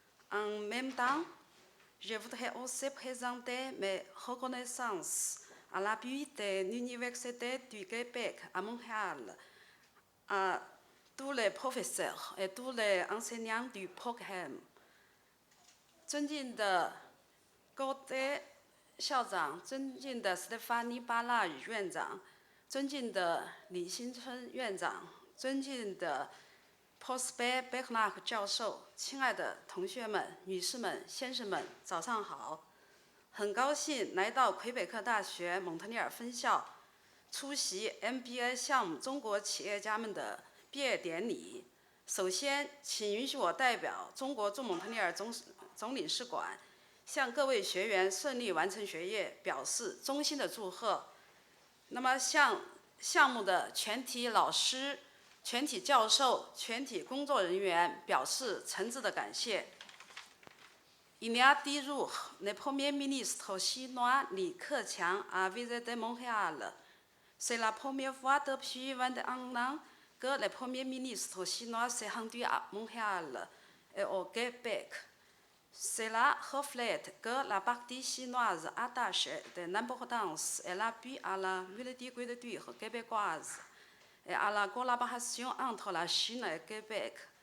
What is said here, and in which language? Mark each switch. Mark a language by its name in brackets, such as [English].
[French] En même temps, je voudrais aussi présenter mes reconnaissances à l'appui de l'Université du Québec à Montréal, à tous les professeurs et tous les enseignants du programme. [Chinese] 尊敬的高德校长，尊敬的斯蒂芬妮·巴拉院长，尊敬的李新春院长，尊敬的 Prosper Bernard 教授，亲爱的同学们、女士们、先生们，早上好！很高兴来到魁北克大学蒙特利尔分校，出席 MBA 项目中国企业家们的毕业典礼。首先，请允许我代表中国驻蒙特利尔总领事馆，向各位学员顺利完成学业表示衷心的祝贺。那么，向项目的全体老师、全体教授、全体工作人员表示诚挚的感谢。 [French] Il y a 10 jours, le Premier ministre chinois Li Keqiang a visité Montréal. C'est la première fois depuis 21 ans que le Premier ministre chinois s'est rendu à Montréal et au Québec. Cela reflète que la partie chinoise attache de l'importance et l'appui à la multiculture québécoise et à la collaboration entre la Chine et le Québec.